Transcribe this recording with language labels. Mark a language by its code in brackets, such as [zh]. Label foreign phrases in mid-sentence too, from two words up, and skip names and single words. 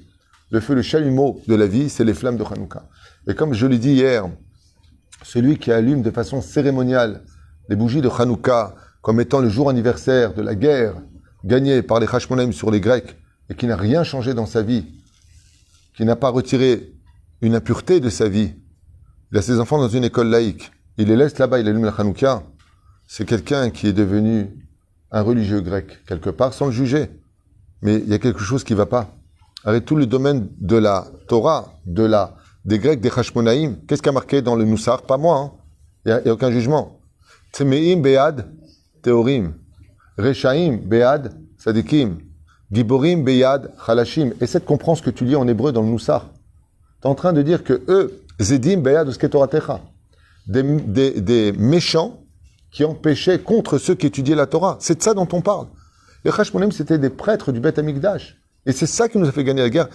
[fr] Le feu, le chalumeau de la vie, c'est les flammes de Hanouka. Et comme je l'ai dit hier, celui qui allume de façon cérémoniale les bougies de Hanouka comme étant le jour anniversaire de la guerre gagnée par les Hashmonaïm sur les Grecs et qui n'a rien changé dans sa vie, qui n'a pas retiré une impureté de sa vie, il a ses enfants dans une école laïque, il les laisse là-bas, il allume la Hanouka, c'est quelqu'un qui est devenu un religieux grec, quelque part, sans le juger. Mais il y a quelque chose qui ne va pas. Arrête tout le domaine de la Torah, des Grecs, des Hashmonaïm. Qu'est-ce qui a marqué dans le Noussar? Pas moi. Hein. Il n'y a aucun jugement. [he] טמאים ביד טהורים. רשעים ביד צדיקים. גיבורים ביד חלשים. [fr] Essaie de comprendre ce que tu lis en hébreu dans le Noussar. Tu es en train de dire que eux, [he] זדים ביד עוסקי תורתך. [fr] Des méchants qui empêchaient contre ceux qui étudiaient la Torah. C'est de ça dont on parle. Les Hashmonaïm, c'était des prêtres du [he] בית המקדש. [fr] Et c'est ça qui nous a fait gagner la guerre.